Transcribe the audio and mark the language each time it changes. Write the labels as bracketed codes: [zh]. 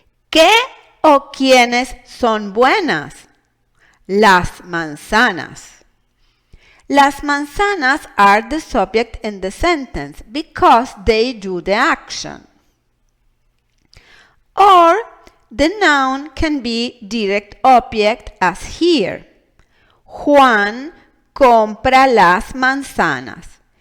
[es] ¿Qué o quiénes son buenas? Las manzanas. Las manzanas [en] are the subject in the sentence because they do the action. Or the noun can be direct object as here. [es] Juan compra las manzanas.